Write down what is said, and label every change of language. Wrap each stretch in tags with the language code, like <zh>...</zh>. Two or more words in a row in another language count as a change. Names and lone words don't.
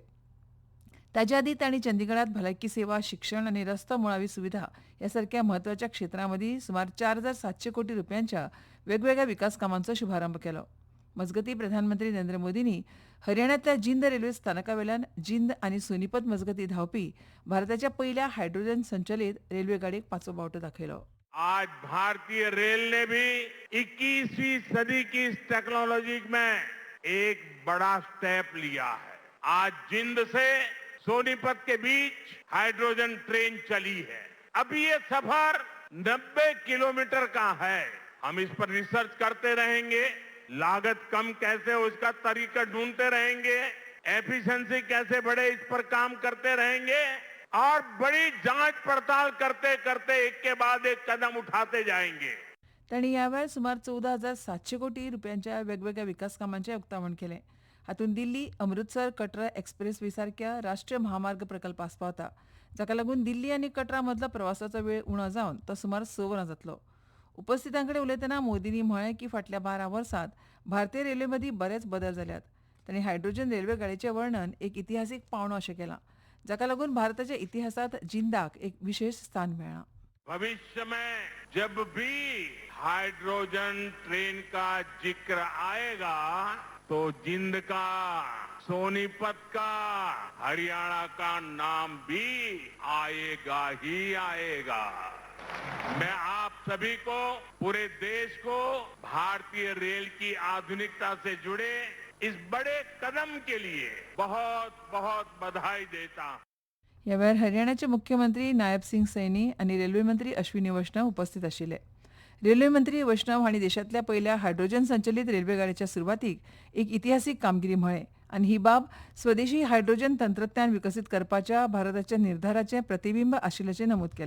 <kok>ताचे आदीं तांणी चंदीगडात भलायकी सेवा, शिक्षण आनी रस्तो मुळावी सुविधा ह्या सारक्या म्हत्वाच्या क्षेत्रां मदीं सुमार 4,700 कोटी रुपयांच्या वेगवेगळ्या विकास कामांचो शुभारंभ केलो. मजगतीं प्रधानमंत्री नरेंद्र मोदींनी हरियाणांतल्या जिंद रेल्वे स्थानकावेल्यान जिंद आनी सोनीपत मजगतीं धांवपी भारताच्या पयल्या हायड्रोजन संचलीत रेल्वे गाडयेक 5वो वांटो दाखयलो.</kok> <hi>आज भारतीय रेल ने भी 21वीं सदी की इस टेक्नोलॉजी में एक बड़ा स्टेप लिया है. आज जिंद से सोनीपत के बीच हाइड्रोजन ट्रेन चली है. अभी ये सफर 90 किलोमीटर का है. हम इस पर रिसर्च करते रहेंगे, लागत कम कैसे हो इसका तरीका ढूंढते रहेंगे, एफिशिएंसी कैसे बढ़े इस पर काम करते रहेंगे और बड़ी जांच पड़ताल करते करते एक के बाद एक कदम उठाते जाएंगे.</hi> <kok>तांणी ह्या वेळार सुमार 14,700 कोटी रुपयांच्या वेगवेगळ्या विकास कामांचे उक्तावण केले. हातूंत दिल्ली अमृतसर कटरा एक्सप्रेसवे सारक्या राष्ट्रीय महामार्ग प्रकल्प आस्पावता, जाका लागून दिल्ली आनी कटरा मदलो प्रवासाचो वेळ उणो जावन तो सुमार 6 वरां जातलो. उपस्थितांकडे उलयतना मोदींनी म्हळें की फाटल्या 12 वर्सांत भारतीय रेल्वे मदीं बरेच बदल जाल्यात. तांणी हायड्रोजन रेल्वे गाडयेचें वर्णन एक इतिहासीक पावणो अशें केलां, जाका लागून भारताच्या इतिहासात जिंदाक एक विशेष स्थान मेळ्ळां.</kok> <hi>भविष्य में जब भी हाइड्रोजन ट्रेन का जिक्र आएगा तो जिंद का, सोनीपत का, हरियाणा का नाम भी आएगा ही आएगा. मैं आप सभी को, पूरे देश को भारतीय रेल की आधुनिकता से जुड़े इस बड़े कदम के लिए बहुत बहुत बधाई देता हूं.</hi> <kok>ह्या वेळार हरियाणाचे मुख्यमंत्री नायब सिंग सैनी आनी रेल्वे मंत्री अश्विनी वैष्णव उपस्थित आशिल्ले. रेल्वे मंत्री वैष्णव हांणी देशांतल्या पयल्या हायड्रोजन संचलीत रेल्वे गाडयेच्या सुरवातीक एक इतिहासीक कामगिरी म्हळें आनी ही बाब स्वदेशी हायड्रोजन तंत्रज्ञान विकसीत करपाच्या भारताच्या निर्धाराचें प्रतिबिंब आशिल्ल्याचें नमूद केलें.</kok>